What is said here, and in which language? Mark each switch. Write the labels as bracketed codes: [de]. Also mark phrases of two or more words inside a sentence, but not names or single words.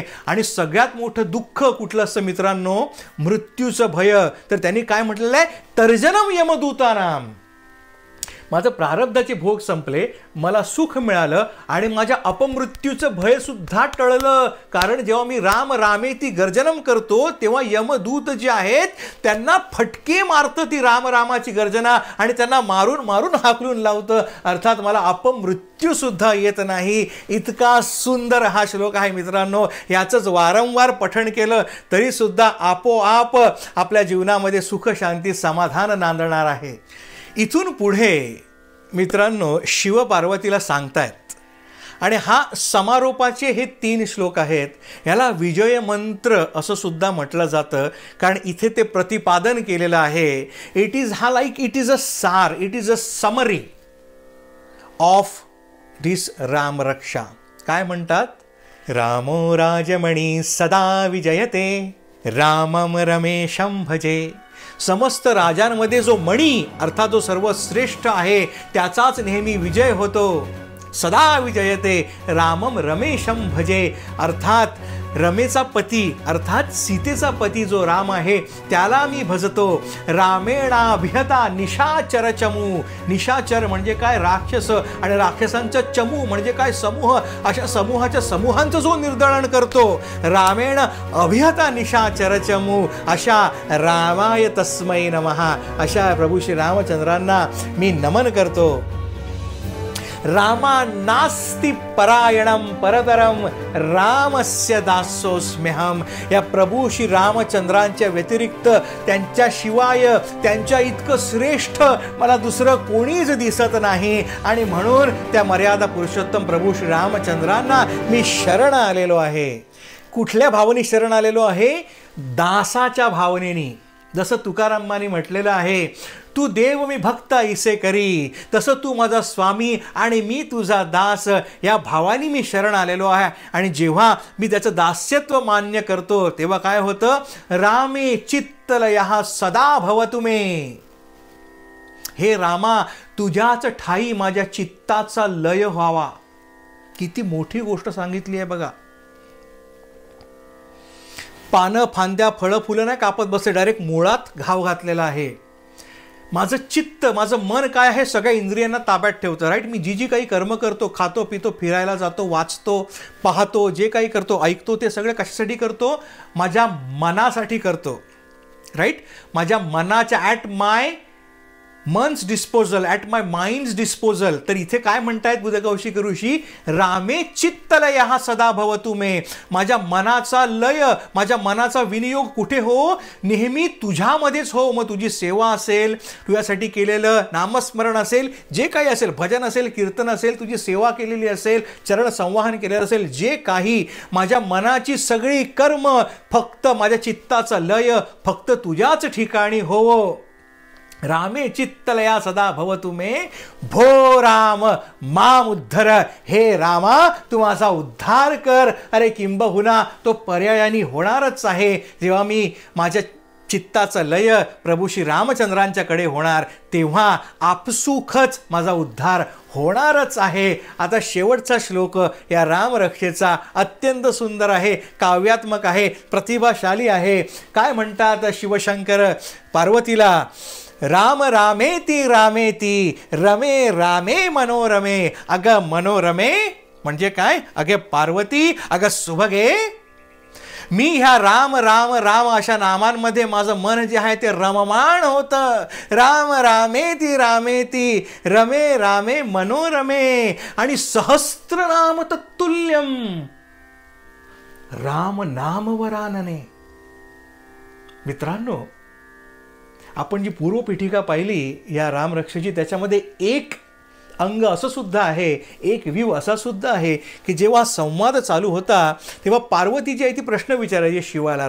[mr] आणि सगळ्यात मोठं दुःख कुठलं असतं मित्रांनो? मृत्यूचं भय. तर त्यांनी काय म्हटलेलं आहे? [sa] तर्जनम यमदूतानाम. [mr] माझं प्रारब्धाचे भोग संपले, मला सुख मिळालं आणि माझ्या अपमृत्यूचं भय सुद्धा टळलं. कारण जेव्हा मी [sa] राम रामेति गर्जनम [mr] करतो तेव्हा यमदूत जे आहेत त्यांना फटके मारतं ती राम रामाची गर्जना आणि त्यांना मारून मारून हाकलून लावतं. अर्थात मला अपमृत्यू सुद्धा येत नाही. इतका सुंदर हा श्लोक आहे मित्रांनो. याचंच वारंवार पठण केलं तरी सुद्धा आपोआप आपल्या जीवनामध्ये सुख शांती समाधान नांदणार आहे. इथून पुढे मित्रांनो शिव पार्वतीला सांगतायत आणि हा समारोपाचे हे 3 श्लोक आहेत. याला विजय मंत्र असं सुद्धा म्हटलं जातं कारण इथे ते प्रतिपादन केलेलं आहे. [en] it is a सार, it is a summary of this रामरक्षा. [mr] काय म्हणतात? [sa] रामो राजमणी सदा विजयते, रामम रमेशम भजे. [mr] समस्त राजांमध्ये जो मणी अर्थात जो सर्वश्रेष्ठ आहे त्याचाच नेहमी विजय होतो. [sa] सदा विजयते रामम रमेशम भजे. [mr] अर्थात रमेचा पती अर्थात सीतेचा पती जो राम आहे त्याला मी भजतो. [sa] रामेणाभिहता निशाचर चमू. [mr] निशाचर म्हणजे काय? राक्षस. आणि राक्षसांचा चमू म्हणजे काय? समूह. अशा समूहांचं जो निर्दळन करतो. [sa] रामेण अभिहता निशाचर चमू. अशा रामाय तस्मै नमः. [mr] अशा प्रभू श्री रामचंद्रांना मी नमन करतो. [sa] रामा नास्ति परायणम परतरम रामस्य दासोस्म्यहम. [mr] या प्रभू श्री रामचंद्रांच्या व्यतिरिक्त, त्यांच्याशिवाय, त्यांच्या इतकं श्रेष्ठ मला दुसरं कोणीच दिसत नाही. आणि म्हणून त्या मर्यादा पुरुषोत्तम प्रभू श्री रामचंद्रांना मी शरण आलेलो आहे. कुठल्या भावने शरण आलेलो आहे? दासाच्या भावनेनी. जसं तुकारामांनी म्हटलेलं आहे, तू देव मी भक्त ऐसे करी, तसं तू माझा स्वामी आणि मी तुझा दास, या भावानी मी शरण आलेलो आहे. आणि जेव्हा मी त्याचं दास्यत्व मान्य करतो तेव्हा काय होतं? [sa] रामे चित्तलयः सदा भवतु मे. [mr] हे रामा, तुझ्याच ठाई माझ्या चित्ताचा लय व्हावा. किती मोठी गोष्ट सांगितली आहे बघा. पानं, फांद्या, फळं, फुलं नाही कापत बसते, डायरेक्ट मुळात घाव घातलेला आहे. माझं चित्त, माझं मन काय आहे? सगळ्या इंद्रियांना ताब्यात ठेवतं. राईट. मी जी काही कर्म करतो, खातो पितो, फिरायला जातो, वाचतो, पाहतो, जे काही करतो, ऐकतो, ते सगळं कशासाठी करतो? माझ्या मनासाठी करतो. राईट. माझ्या मनाच्या [en] at my मन's disposal, at my mind's disposal. [mr] तर इथे काय म्हणतायत बुधकौशिक ऋषी? [sa] रामे चित्तलयः सदा भवतु मे. [mr] माझ्या मनाचा लय, माझ्या मनाचा विनियोग कुठे हो? नेहमी तुझ्यामध्येच हो. मग तुझी सेवा असेल, तुझ्यासाठी केलेलं नामस्मरण असेल, जे काही असेल, भजन असेल, कीर्तन असेल, तुझी सेवा केलेली असेल, चरण संवाहन केलेलं असेल, जे काही, माझ्या मनाची सगळी कर्म फक्त माझ्या चित्ताचा लय फक्त तुझ्याच ठिकाणी हो. [sa] रामे चित्तलया सदा भवतु मे. भो राम माम उद्धर. [mr] हे रामा, तू माझा उद्धार कर. अरे किंबहुना तो पर्यायाने होणारच आहे. जेव्हा मी माझ्या चित्ताचा लय प्रभू श्री रामचंद्रांच्याकडे होणार तेव्हा आपसुखच माझा उद्धार होणारच आहे. आता शेवटचा श्लोक या रामरक्षेचा अत्यंत सुंदर आहे, काव्यात्मक आहे, प्रतिभाशाली आहे. काय म्हणतात शिवशंकर पार्वतीला? [sa] राम रामेती रामेती रमे रामे मनोरमे. [mr] अगं मनोरमे म्हणजे काय? अगे पार्वती, अगं सुभगे, मी ह्या राम राम राम अशा नामांमध्ये माझं मन जे आहे ते रममाण होतं. [sa] राम रामेती रामेती रमे रामे मनोरमे. आणि सहस्त्रनाम तत्तुल्यम राम नामवरानने. [mr] मित्रांनो, आपण जी पूर्वपीठिका पाहिली या रामरक्षेची, त्याच्यामध्ये एक अंग असं सुद्धा आहे, एक व्ह्यू असा सुद्धा आहे की जेव्हा संवाद चालू होता तेव्हा पार्वती जी आहे ती प्रश्न विचारायची शिवाला.